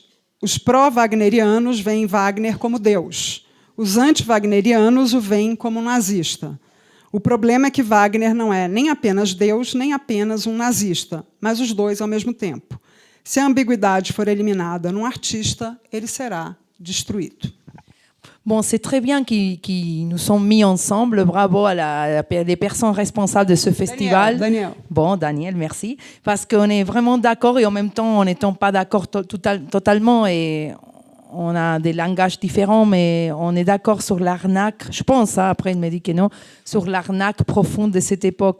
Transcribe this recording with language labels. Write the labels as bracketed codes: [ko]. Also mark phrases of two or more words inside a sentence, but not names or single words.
[pt] Os pró-wagnerianos veem Wagner como Deus. Os anti-wagnerianos o veem como nazista. O problema é que Wagner não é nem apenas Deus, nem apenas um nazista, mas os dois ao mesmo tempo. Se a ambiguidade for eliminada num artista, ele será destruído. [fr] Bon, c'est très bien qu'ils nous sont mis ensemble. Bravo à les personnes responsables de ce festival. Daniel. Bon, Daniel, merci. Parce qu'on est vraiment d'accord et en même temps, on n'étant pas d'accord totalement et on a des langages différents, mais on est d'accord sur l'arnaque, je pense, après il me dit que non, sur l'arnaque profonde de cette époque.